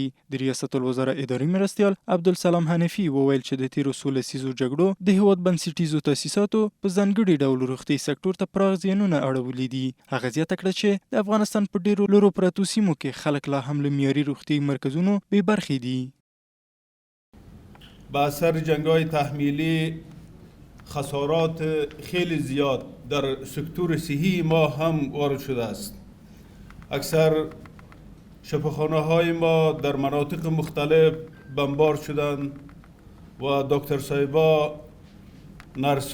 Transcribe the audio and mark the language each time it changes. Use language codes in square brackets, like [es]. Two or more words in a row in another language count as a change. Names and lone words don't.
[ps] د ریاست الوزرا اداري مرستیال عبدالسلام حنفي وویل چې د تیرو 16 لسیزو جګړو د هیواد بنسټیزو تاسیساتو په ځانګړي ډول روغتي سکتور ته پراخ زیانونه اړولي دي. هغه زیاته کړه چې د افغانستان په ډیرو لرو پرتو سیمو کې خلک لا هم له معیاري روغتي مرکزونو بې برخې دي. [fa] با اثر جنگ‌های تحمیلی خسارات خیلی زیاد در سکتور صحی ما هم وارد شده است. اکثر شفاخانه‌های ما در مناطق مختلف بمبار شدند و دکتر صاحبا، نرس